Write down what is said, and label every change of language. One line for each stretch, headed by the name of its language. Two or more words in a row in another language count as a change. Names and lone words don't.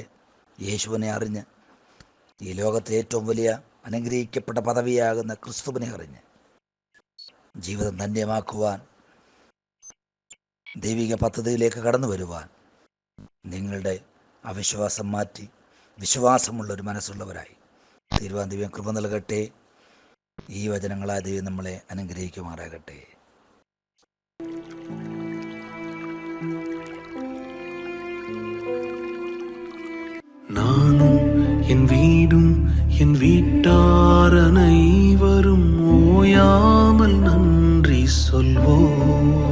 Malayalam: യേശുവിനെ അറിഞ്ഞ്, ഈ ലോകത്തെ ഏറ്റവും വലിയ അനുഗ്രഹിക്കപ്പെട്ട പദവിയാകുന്ന ക്രിസ്തുവിനെ അറിഞ്ഞ് ജീവിതം ധന്യമാക്കുവാൻ, ദൈവിക പദ്ധതിയിലേക്ക് കടന്നു വരുവാൻ നിങ്ങളുടെ അവിശ്വാസം മാറ്റി വിശ്വാസമുള്ളൊരു മനസ്സുള്ളവരായി തീരുവാൻ ദൈവം കൃപ നൽകട്ടെ. ഈ വചനങ്ങളാൽ ദൈവം നമ്മളെ അനുഗ്രഹിക്കുമാറാകട്ടെ.
Tamil: நானும் என் வீடும் என் வீட்டார் அனைவரும் ஓயாமல் நன்றி சொல்வோம்.